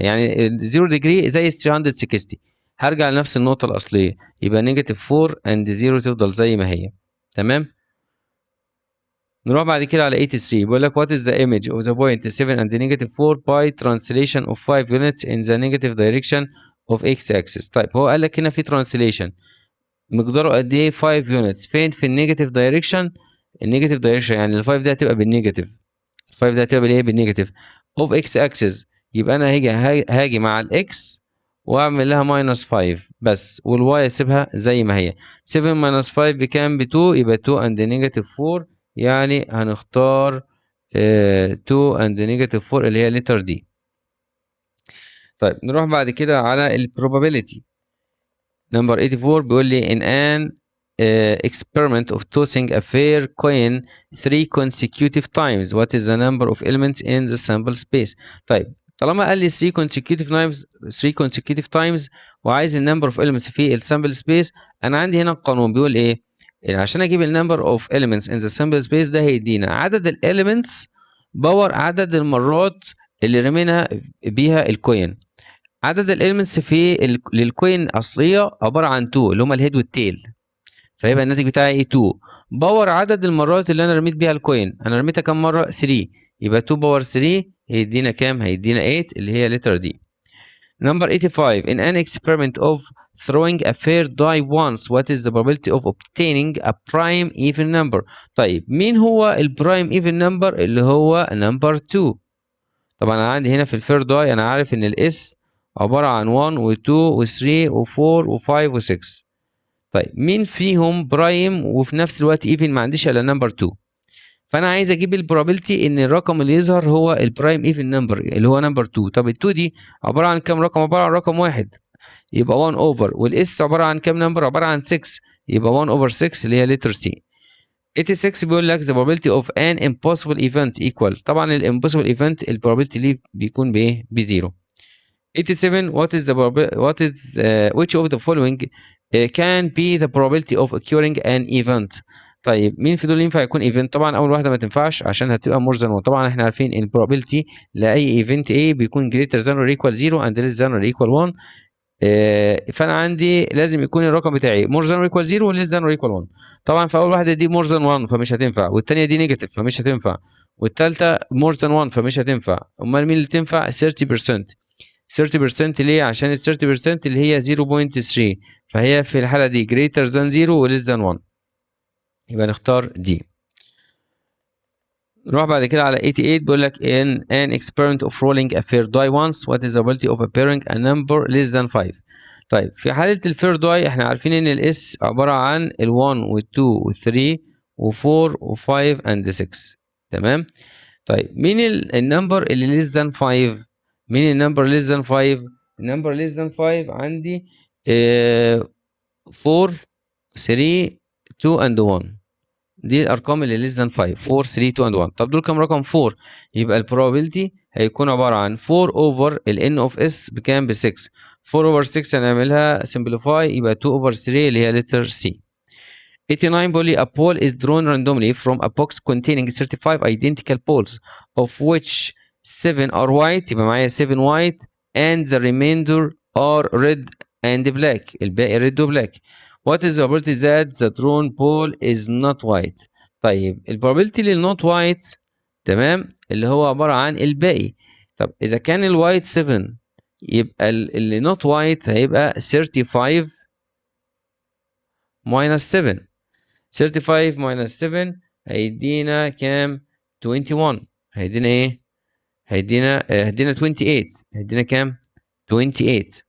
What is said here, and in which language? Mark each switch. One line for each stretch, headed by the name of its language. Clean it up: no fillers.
Arabic: يعني 0 degree زي 360 هرجع لنفس النقطه الاصليه، يبقى نيجاتيف 4 and 0 تفضل زي ما هي. تمام. نروح بعد كده على 83 بيقول لك
English: what is the image of the point 7 and negative 4 by translation of 5 units in the negative direction of x axis.
Arabic: طيب هو قال لك هنا في translation مقداره قد ايه؟ 5 يونتس. فين؟ في النيجاتيف دايركشن. النيجاتيف دايركشن يعني ال5 ده هتبقى بالنيجاتيف، ال5 ده هتبقى بالايه؟ بالنيجاتيف اوف اكس اكسس. يبقى انا هاجي مع الاكس واعمل لها ماينس 5 بس، والواي اسيبها زي ما هي. 7 ماينس 5 بكام؟ ب 2، يبقى 2 اند نيجاتيف 4، يعني هنختار 2 اند نيجاتيف 4 اللي هي لتر دي. طيب نروح بعد كده على البروبابيلتي.
English: number 84
Arabic: بيقول لي
English: in an experiment of tossing a fair coin 3 consecutive times what is the number of elements in the sample space.
Arabic: طيب طالما قال لي
English: 3 consecutive times
Arabic: وعايز النمبر اوف elements في السامبل سبيس، انا عندي هنا القانون بيقول ايه؟ يعني عشان اجيب النمبر اوف
English: elements in the sample space
Arabic: ده هيدينا عدد الاليمنتس باور عدد المرات اللي رمينا بيها الكوين. عدد الاليمنتس في للكوين اصليه عباره عن 2 اللي هم الهيد والتيل، فيبقى الناتج بتاعي ايه؟ 2 باور عدد المرات اللي انا رميت بيها الكوين. انا رميتها كام مره؟ 3، يبقى 2 باور 3 هيدينا كام؟ هيدينا 8 اللي هي لتر دي.
English: Number 85 in an experiment of throwing a fair die once what is the probability of obtaining a prime even number.
Arabic: طيب مين هو البرايم
English: even number؟
Arabic: اللي هو number 2. طبعا انا عندي هنا في الفير داي انا عارف ان الاس عباره عن 1 و2 و3 و4 و5 و6. طيب مين فيهم برايم وفي نفس الوقت ايفن؟ ما عنديش الا نمبر 2. فانا عايز اجيب البروبابيلتي ان الرقم اللي يظهر هو البرايم ايفن نمبر اللي هو نمبر 2. طب ال2 دي عباره عن كام رقم؟ عباره عن رقم واحد، يبقى 1 اوفر. والاس عباره عن كام نمبر؟ عباره عن 6، يبقى 1 اوفر 6 اللي هي لتر سي.
English: 86
Arabic: بيقول لك
English: the probability of an impossible event equal.
Arabic: طبعا الامبوسيبل ايفنت البروبابيلتي ليه بيكون بايه؟ بزيرو.
English: 87 what is the which of the following can be the probability of occurring an event.
Arabic: طيب مين في دول ينفع يكون ايفنت؟ طبعا اول واحده ما تنفعش عشان هتبقى مور ذان 1. طبعا احنا عارفين ان البروبابيلتي لاي ايفنت A بيكون
English: greater than or equal 0 and less than or equal 1.
Arabic: فانا عندي لازم يكون الرقم بتاعي مور ذان اور ايكوال 0 وليس ذان اور ايكوال 1. طبعا في اول واحده دي مور ذان 1 فمش هتنفع، والثانيه دي نيجاتيف فمش هتنفع، والثالثه مور ذان 1 فمش هتنفع. امال مين اللي تنفع؟ 30%. 30% ليه؟ عشان ال 30% اللي هي 0.3 فهي في الحاله دي
English: greater than 0
Arabic: وليس ذان 1، يبقى نختار دي. نروح بعد كده على 88 بيقول لك
English: in an experiment of rolling a fair die once what is the probability of appearing a number less than 5.
Arabic: طيب في حالة الفير داي احنا عارفين ان الاس عبارة عن ال1 وال2 وال3 و4 و5
English: and 6.
Arabic: تمام. طيب مين النمبر اللي
English: less than 5؟
Arabic: مين النمبر less than 5؟ النمبر less than 5 عندي 4 3 2 and 1. دي الارقام اللي
English: less than 5
Arabic: 4 3 2 and 1. طب دول كام رقم؟ 4. يبقى البروبابيلتي هيكون عباره عن 4 اوفر ال n of s بكام؟ ب 6. 4 اوفر 6 هنعملها
English: simplify
Arabic: يبقى 2 اوفر 3 اللي هي letter C.
English: 89
Arabic: بيقول لي
English: a ball is drawn randomly from a box containing 35 identical balls of which 7 are white.
Arabic: يبقى معايا
English: 7 white and the remainder are red and black.
Arabic: الباقي red و black.
English: What is the probability that the drawn ball is not white؟
Arabic: طيب البروبابيلتي للنوت وايت تمام اللي هو عبارة عن الباقي. طب إذا كان الوايت 7 يبقى اللي نوت وايت هيبقى 35 minus 7. 35 minus 7 هيدينا كام؟ 21. هيدينا ايه؟ هيدينا 28. هيدينا كام؟ 28.